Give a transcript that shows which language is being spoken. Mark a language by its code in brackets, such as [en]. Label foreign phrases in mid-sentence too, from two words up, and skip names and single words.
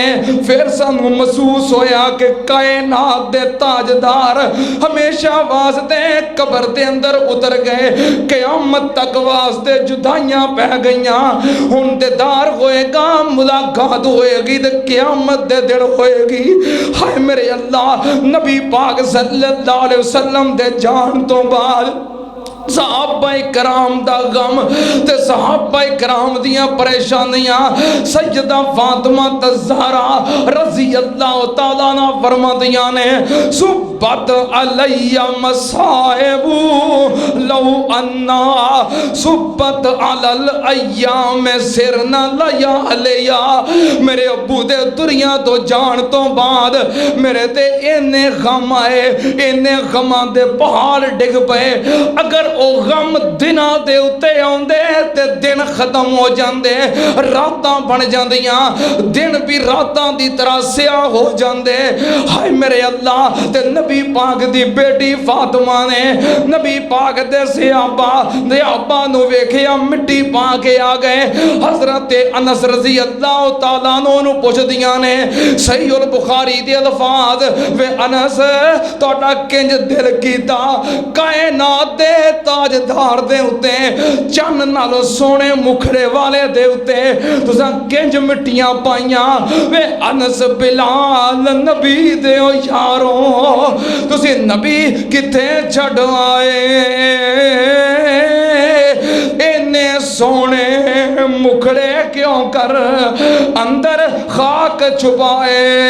[pa] پھر سانوں محسوس ہویا کہ کائنات دے تاجدار ہمیشہ واسطے قبر دے اندر اتر گئے. قیامت تک واسطے جدائیاں پے گئیاں. ہن دیدار ہووے گا، ملاقات ہووے گی تے قیامت دے دن ہووے گی. ہائے میرے اللہ نبی پاک [ar] صلی اللہ علیہ وسلم [pa] دے جان توں بعد صحابۂ کرام دا غم تے صحابۂ کرام دیاں پریشانیاں. سیدہ فاطمہ الزہرا [ar] رضی اللہ تعالیٰ عنہا [pa] فرماندیاں نے [ar] صبت علي مصائب لو أنها صبت على الأيام صرن لياليا. [pa] میرے ابو دے دنیا توں جان توں بعد میرے تے اِنّے غم آئے، اِنّے غماں دے پہاڑ ڈِگ پئے. اگر او غم دِناں دے اُتے آؤندے تے دن ختم ہو جاندے، راتاں بن جاندیاں، دن بھی راتاں دی طرح سیاہ ہو جاندے. ہائے میرے اللہ تے نبی پاک دی بیٹی فاطمہ نے نبی پاک دے صحابہ نوں ویکھیا مٹی پا کے آ گئے. حضرت انس [ar] رضی اللہ تعالیٰ عنہ [pa] پچھدیاں نے صحیح البخاری دے الفاظ وے انس تہاڈا کنج دل کیتا کائنات دے تاجدار دے اتے چن نالوں سوہنے مکھڑے والے دے اتے تساں کنج مٹیاں پائیاں. وے انس بلال نبی دے او یارو تسی نبی کتھے چھڈ آئے اِنّے سوہنے مکھڑے کیوں کر اندر خاک چھپائے.